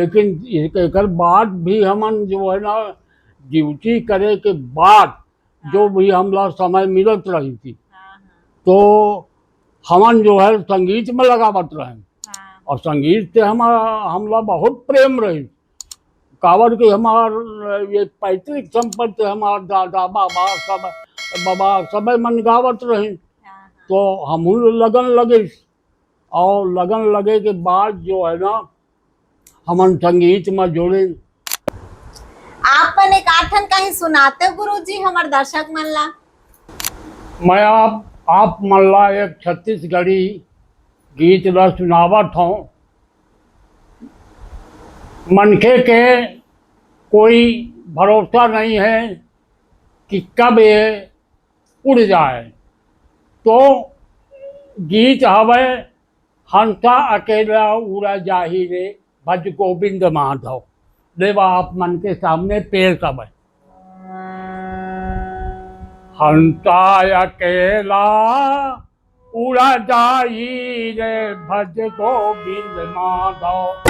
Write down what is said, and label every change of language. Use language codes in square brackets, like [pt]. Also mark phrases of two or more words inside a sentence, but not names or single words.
[hne] लेकिन एक बाद भी हमन जो है ना ड्यूटी करे के बाद जो भी हमला समय मिलत रही थी, हाँ। तो हमन जो है संगीत में लगावत रहे। हाँ। और संगीत से हमला बहुत प्रेम रही। कावर के हमार ये पैतृक संपत्ति हमार दादा बाबा सब मन गावत रहे। हाँ। तो हम लगन लगे। और लगन लगे के बाद जो है ना हमन संगीत में जोड़े। आप मन एक आठन कहीं सुनाते हो गुरुजी हमार दर्शक मन ला। मैं आप मल्ला एक छत्तीसगढ़ी गीत ला सुनावत हूँ। मनखे के कोई भरोसा नहीं है कि कब ये उड़ जाए। तो गीत हवे हंसा अकेला उड़ा जाही रे, भज गोविंद माधव। देवा आप मन के सामने पेश हवे। हंसा अकेला उड़ा जाही रे, भज गोविंद माधव।